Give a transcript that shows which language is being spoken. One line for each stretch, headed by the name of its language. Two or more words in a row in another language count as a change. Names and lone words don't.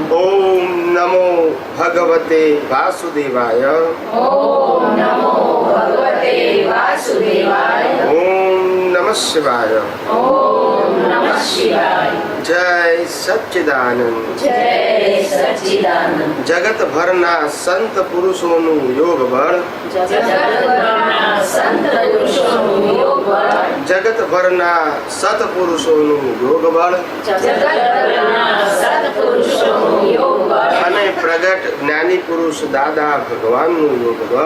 Sanskrit: ओम नमो भगवते वासुदेवाय ॐ नमो भगवते वासुदेवाय। ओम नमः शिवाय। ॐ नमः शिवाय। जय सच्चिदानंद। जय सच्चिदानंद।
Gujarati: जगत भરના સંત પુરુષોનું યોગ બળ જગતના સંત પુરુષોનું યોગ બળ જગત ભરના સત્પુરુષોનું યોગ બળ જગતના સત્પુરુષોનું યોગ બળ અને પ્રગટ જ્ઞાની પુરુષ દાદા ભગવાનનું યોગ બળ